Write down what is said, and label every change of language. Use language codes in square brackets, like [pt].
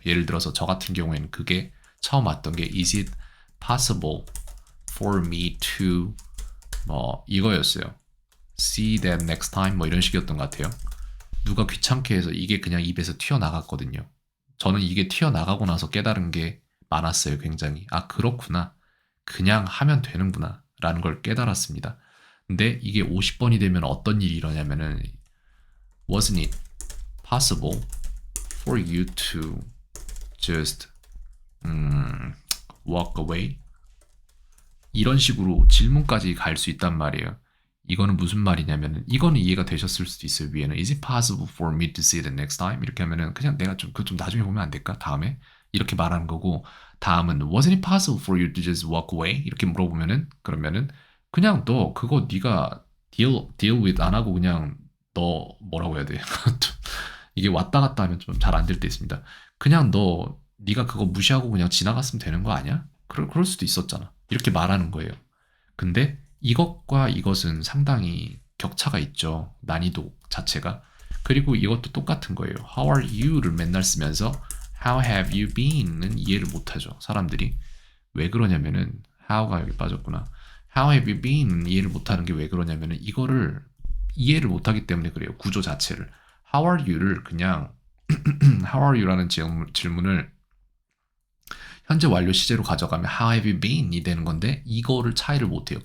[ko] 예를 들어서 저 같은 경우에는 그게 처음 왔던 게 [en] Is it possible for me to [ko] 뭐 이거였어요. [en] See that next time [ko] 뭐 이런 식이었던 것 같아요. 누가 귀찮게 해서 이게 그냥 입에서 튀어나갔거든요. 저는 이게 튀어나가고 나서 깨달은 게 많았어요. 굉장히. 아 그렇구나. 그냥 하면 되는구나 라는 걸 깨달았습니다. 근데 이게 50번이 되면 어떤 일이 일어나냐면은 [en] Wasn't it possible for you to just walk away? [ko] 이런 식으로 질문까지 갈 수 있단 말이에요. 이거는 무슨 말이냐면은 이거는 이해가 되셨을 수도 있어요. 위에는 [en] Is it possible for me to see it next time? [ko] 이렇게 하면은 그냥 내가 좀 그거 좀 나중에 보면 안 될까? 다음에 이렇게 말하는 거고 다음은 [en] Wasn't it possible for you to just walk away? [ko] 이렇게 물어보면은 그러면은 그냥 너 그거 네가 [en] deal with [ko] 안 하고 그냥 너 뭐라고 해야 돼? 이게 왔다 갔다 하면 좀 잘 안 될 때 있습니다. 그냥 너 네가 그거 무시하고 그냥 지나갔으면 되는 거 아니야? 그럴 수도 있었잖아. 이렇게 말하는 거예요. 근데 이것과 이것은 상당히 격차가 있죠. 난이도 자체가. 그리고 이것도 똑같은 거예요. [en] How are you를 [ko] 맨날 쓰면서 [en] How have you been은 [ko] 이해를 못하죠. 사람들이. 왜 그러냐면은 how가 여기 빠졌구나. How have you been은 이해를 못하는 게 왜 그러냐면은 이거를 이해를 못하기 때문에 그래요. 구조 자체를. [en] How are you [ko] 를 그냥 How are you라는 질문을 현재 완료 시제로 가져가면 [en] How have you been [ko] 이 되는 건데 이거를 차이를 못해요.